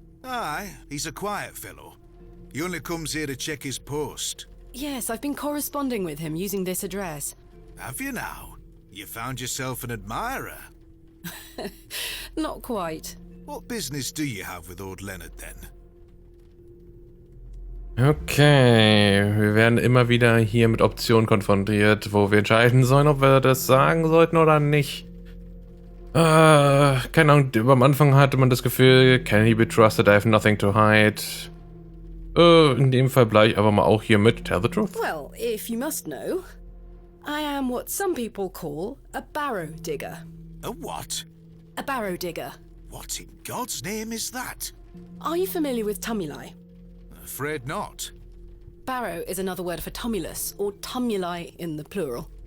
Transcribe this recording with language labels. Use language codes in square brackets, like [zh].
[en] Aye, he's a quiet fellow. He only comes here to check his post. Yes, I've been corresponding with him using this address. Have you now? You found yourself an admirer. Not quite. What business do you have with old Leonard then? [de] Okay, wir werden immer wieder hier mit Optionen konfrontiert, wo wir entscheiden sollen, ob wir das sagen sollten oder nicht. Keine Ahnung, am Anfang hatte man das Gefühl, [en] can he be trusted, I have nothing to hide. [de] In dem Fall bleibe ich aber mal auch hier mit Tell the Truth. [en] Well, if you must know, I am what some people call a barrow digger. A what? A barrow digger. What in God's name is that? Are you familiar with tumuli? Afraid not. Barrow is another word for tumulus, or tumuli in the plural.